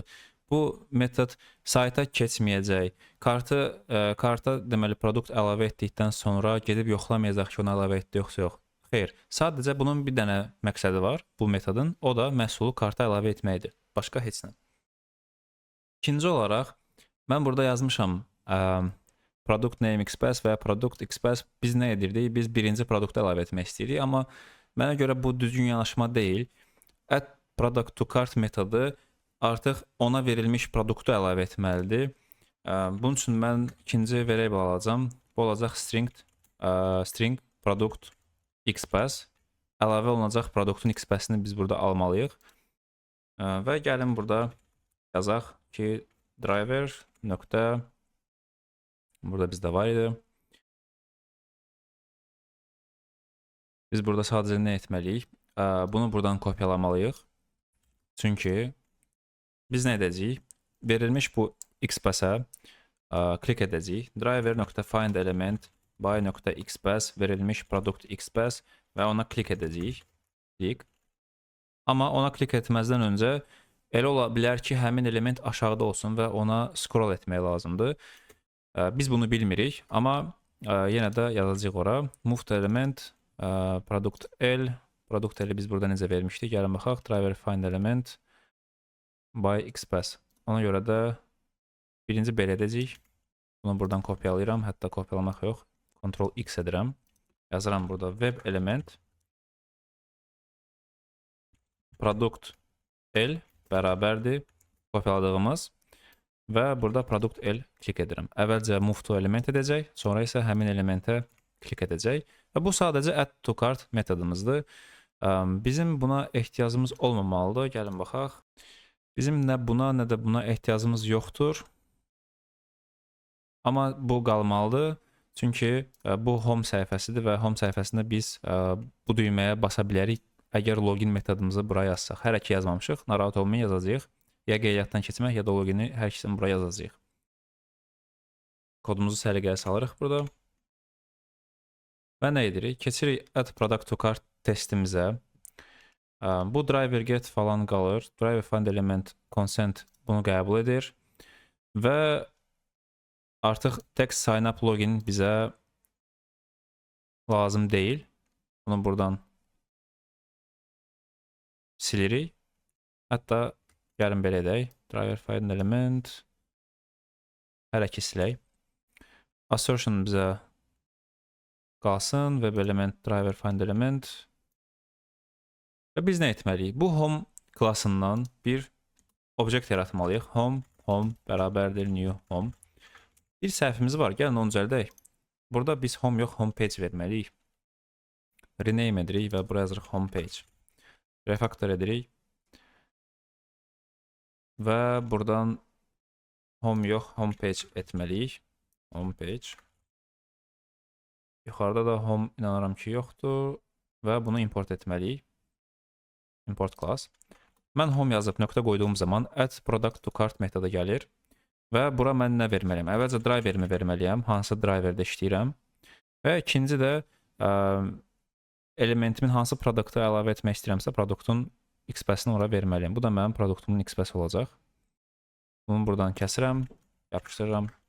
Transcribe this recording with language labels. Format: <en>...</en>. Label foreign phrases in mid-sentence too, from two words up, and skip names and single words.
<az>Bu metod sayta keçməyəcək. Karta deməli produkt əlavə etdikdən sonra gedib yoxlamayacaq ki, onu əlavə etdi yoxsa yox. Xeyr, sadəcə bunun bir dənə məqsədi var bu metodun, o da məhsulu karta əlavə etməkdir. Başqa heç nə. İkinci olaraq, mən burada yazmışam</az> <en>product name XPath</en> <az>və</az> <en>product XPath</en> <az>biz nə edirdik? Biz birinci produktu əlavə etmək istəyirik, amma mənə görə bu düzgün yanaşma deyil.</az> <en>Add product to cart</en> <az>metodu artıq ona verilmiş produktu əlavə etməlidir. Bunun üçün mən ikinci variable alacağam. Bu olacaq</az> <en>string product XPath.</en> <az>Əlavə olunacaq produktun XPath-ini biz burada almalıyıq. Və gəlin burada yazaq ki driver nöqtə burada bizdə var idi. Biz burada sadəcə nə etməliyik? Bunu buradan kopyalamalıyıq. Çünki biz nə edəcəyik? Verilmiş bu XPath-ə klik edəcəyik.</az> <en>Driver.find element by.xpath</en> <az>verilmiş</az> <en>product XPath</en> <az>və ona klik edəcəyik. Klik. Amma ona klik etməzdən öncə elə ola bilər ki, həmin element aşağıda olsun və ona scroll etmək lazımdır. Biz bunu bilmirik, amma yenə də yazacağıq ora.</az> <en>Move to element product L.</en> <az>Product L-i biz burada necə vermişdik? Gəlin baxaq.</az> <en>Driver find element by XPath.</en> <az>Ona görə də birinci belə edəcəyik. Bunu buradan kopyalayıram. Hətta kopyalamaq yox. Ctrl X edirəm. Yazıram burada</az> <en>web element product L</en> <az>bərabərdir kopyaladığımız və burada</az> <en>product L</en> <az>klik edirəm. Əvvəlcə</az> <en>move to element</en> <az>edəcək, sonra isə həmin elementə klik edəcək və bu sadəcə</az> <en>add to cart</en> <az>metodumuzdur. Bizim buna ehtiyacımız olmamalıdır. Gəlin baxaq. Bizim nə buna, nə də buna ehtiyacımız yoxdur. Amma bu qalmalıdır. Çünki bu home səhifəsidir və home səhifəsində biz bu düyməyə basa bilərik. Əgər login metodumuzu buraya yazsaq, hələ ki yazmamışıq, narahat olmayın, yazacağıq. Ya qeydiyyatdan keçmək, ya da logini hər ikisini buraya yazacağıq. Kodumuzu səliqəyə salırıq burada. Və nə edirik? Keçirik</az> <en>add product to cart</en> <az>testimizə. Bu</az> <en>driver get</en> <az>falan qalır.</az> <en>Driver find element consent</en> <az>bunu qəbul edir. Və artıq</az> <en>text sign up login</en> <az>bizə lazım deyil. Bunu buradan silirik. Hətta gəlin belə edək.</az> <en>Driver find element</en> <az>hələ ki silək. Assertion bizə qalsın.</az> <en>Web element driver find element.</en> <az>Və biz nə etməliyik? Bu home klassından bir objekt yaratmalıyıq.</az> <en>Home bərabərdir new home.</en> <az>Bir səhifimiz var. Gəlin onu düzəldək. Burada biz home yox,</az> <en>home page</en> <az>verməliyik. Rename edirik və buraya yazırıq</az> <en>home page.</en> <az>Refactor edirik. Və buradan home yox,</az> <en>home page</en> <az>etməliyik.</az> <en>Home page.</en> <az>Yuxarıda da home inanıram ki yoxdur. Və bunu import etməliyik.</az> <en>Import class.</en> <az>Mən home yazıb nöqtə qoyduğum zaman</az> <en>add product to cart</en> <az>metodu gəlir. Və bura mən nə verməliyəm? Əvvəlcə driverimi verməliyəm. Hansı driverdə işləyirəm. Və ikinci də elementimin hansı produktu əlavə etmək istəyirəmsə, produktun XPath-ini ora verməliyəm. Bu da mənim produktumun XPath olacaq. Bunu buradan kəsirəm, yapışdırıram.</az>